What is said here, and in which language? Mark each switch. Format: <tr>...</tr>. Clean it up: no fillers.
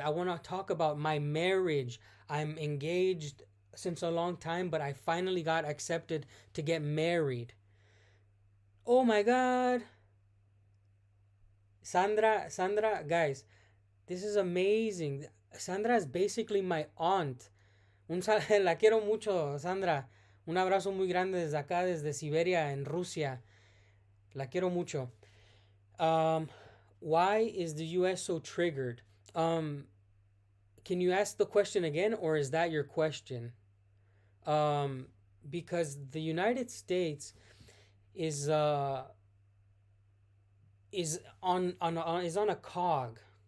<en>I want to talk about my marriage. I'm engaged since a long time, but I finally got accepted to get married. Oh my god. Sandra, guys, this is amazing. Sandra is basically my aunt.</en> <es>La quiero mucho, Sandra. Un abrazo muy grande desde acá, desde Siberia, en Rusia. La quiero mucho.</es> <en>Um, why is the US so triggered? Um, can you ask the question again, or is that your question? Um, because the United States is uh is on a cog.</en>